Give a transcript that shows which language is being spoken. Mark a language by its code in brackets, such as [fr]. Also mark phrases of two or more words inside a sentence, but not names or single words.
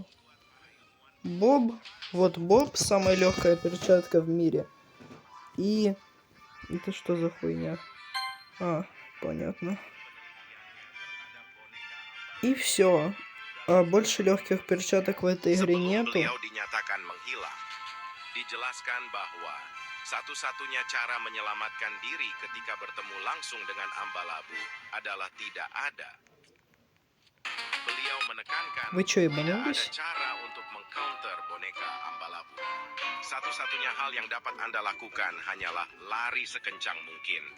[ru] Боб, вот Боб, самая легкая перчатка в мире. И это что за хуйня? А, понятно. И все. А больше легких перчаток в этой игре [id] Sebelum [ru] нету. [id] beliau dinyatakan menghilang, dijelaskan bahwa satu-satunya cara menyelamatkan diri ketika bertemu langsung dengan Ambalabu adalah tidak ada. Beliau menekankan [ru] Вы чё, [id] tidak ada [ru] ебанулись? [id] cara untuk mengcounter boneka Ambalabu. Satu-satunya hal yang dapat Anda lakukan hanyalah lari sekencang mungkin.